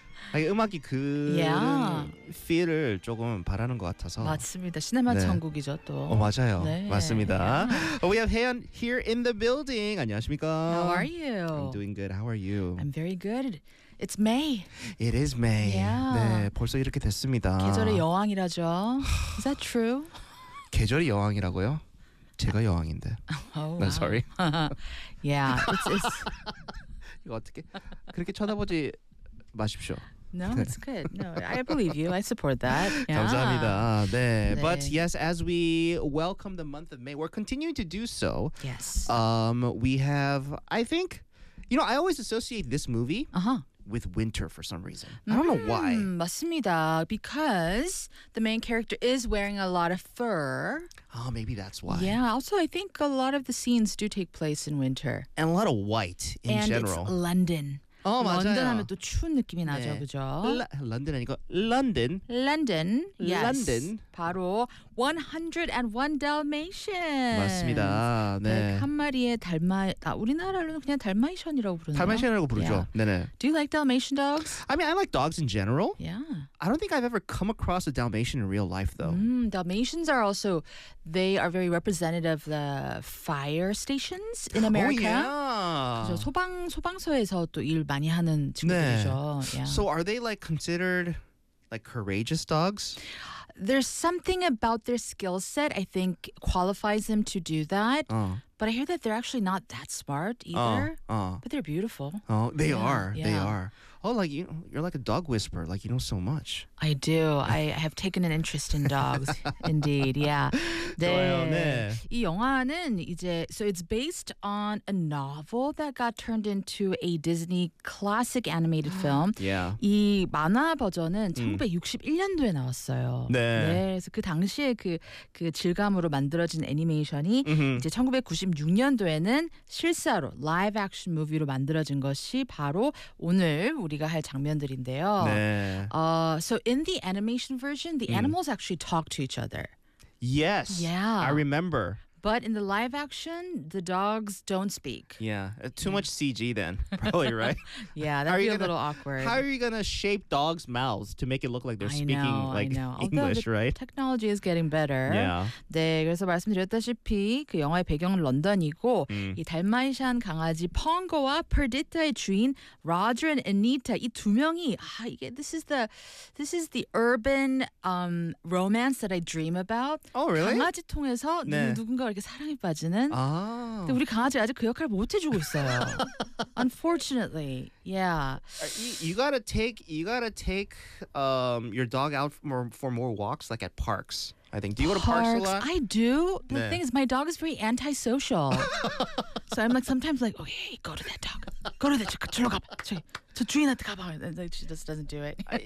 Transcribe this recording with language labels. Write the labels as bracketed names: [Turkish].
[Korean] 아니, 음악이 그런 feel을 조금 바라는 것 같아서. 맞습니다. 시네마 네. 천국이죠, 또. 어, 맞아요. 네. 맞습니다. [English] Yeah. We have 혜연 here in the building. [Korean] 안녕하십니까? [English] How are you? I'm doing good. How are you? I'm very good. It's May. It is May. Yeah. [Korean] 네, 벌써 이렇게 됐습니다. 계절의 여왕이라죠. [English] Is that true? [Korean] 계절의 여왕이라고요? 제가 여왕인데. [English] Oh, wow. No, sorry. Yeah. It's... [Korean] 이거 어떻게 그렇게 쳐다보지 마십시오. [English] No, it's good. No, I believe you. I support that. [Korean] Yeah. 감사합니다. 네. 네. [English] But yes, as we welcome the month of May, we're continuing to do so. Yes. We have, I think, you know, I always associate this movie with winter for some reason. I don't know why. [Korean] 맞습니다. [English] Because the main character is wearing a lot of fur. Oh, maybe that's why. Yeah, also I think a lot of the scenes do take place in winter. And a lot of white in and general. And it's London. [Korean] Oh, 맞아요. 런던 하면 또 추운 느낌이 나죠, 네. 그죠? 런던 아니고 런던. 런던, yes. 런던. 바로 101 달마시안. 맞습니다. 네. 한 마리의 달마, 아, 우리나라로는 그냥 달마시안이라고 부르나요? 달마시안이라고 부르죠. Yeah. 네네. [English] Do you like Dalmatian dogs? I mean, I like dogs in general. Yeah. I don't think I've ever come across a Dalmatian in real life, though. Dalmatians are also, they are very representative of the fire stations in America. Oh, yeah. [Korean] 그죠? 소방서에서 또 일 많이 하는 친구들이죠. 네. [English] Yeah. So are they like considered like courageous dogs? There's something about their skill set, I think, qualifies them to do that. But I hear that they're actually not that smart either. But they're beautiful. Oh, they are. Yeah. They are. Oh, like you, you're like a dog whisperer. Like you know so much. I do. I have taken an interest in dogs. Indeed. Yeah. [Korean] 네. 좋아요. 네. 이 영화는 이제 [English] so it's based on a novel that got turned into a Disney classic animated film. Yeah. [Korean] 이 만화 버전은 1961년도에 나왔어요. 네. 네. 그래서 그 당시에 그 질감으로 만들어진 애니메이션이 이제 1996년도에는 실사로 [English] live action movie [Korean] 로 만들어진 것이 바로 오늘 우리가 할 장면들인데요. 네. [English] So in the animation version, the animals actually talk to each other. Yes. Yeah. I remember. But in the live action, the dogs don't speak. Yeah. Too much CG then. Probably, right? Yeah, that'd be a little awkward. How are you going to shape dogs' mouths to make it look like they're speaking like English, right? Technology is getting better. Yeah. [Korean] 네, 그래서 말씀드렸다시피 그 영화의 배경은 런던이고 이 달마시안 강아지 펑거와 퍼디타의 주인 로저 앤 애니타 이 두 명이 아, 이게 [English] this is the urban romance that I dream about. Oh, really? [Korean] 강아지 통해서 네. 누군가 이렇게 사랑에 빠지는 아. 근데 우리 강아지 아직 그 역할을 못 해주고 있어요. [English] Unfortunately. Yeah. You gotta take your dog out for more walks like at parks. I think. Do you go to parks a lot? I do. The 네. thing is, my dog is very antisocial. So I'm like, sometimes like, okay, go to that dog. Go to that dog. [Korean] 저로 가봐. 저 주인한테 가봐. [English] And like, she just doesn't do it.